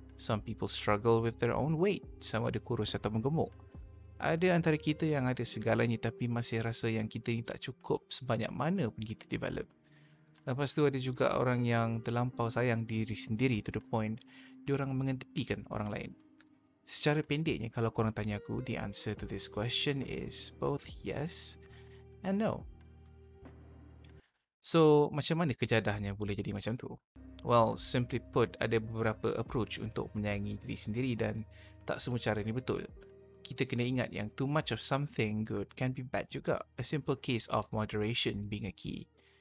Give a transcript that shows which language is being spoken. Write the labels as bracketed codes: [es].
[en] Some people struggle with their own weight, [ms] sama ada kurus atau menggemuk. Ada antara kita yang ada segalanya tapi masih rasa yang kita ni tak cukup sebanyak mana pun kita develop. Lepas tu ada juga orang yang terlampau sayang diri sendiri [en] to the point [ms] diorang mengetepikan orang lain. Secara pendeknya kalau korang tanya aku, [en] the answer to this question is both yes and no. [ms] So, macam mana kejadahnya boleh jadi macam tu? [en] Well, simply put, [ms] ada beberapa approach untuk menyayangi diri sendiri dan tak semua cara ni betul. Kita kena ingat yang [en] too much of something good can be bad [ms] juga. [en] A simple case of moderation being a key.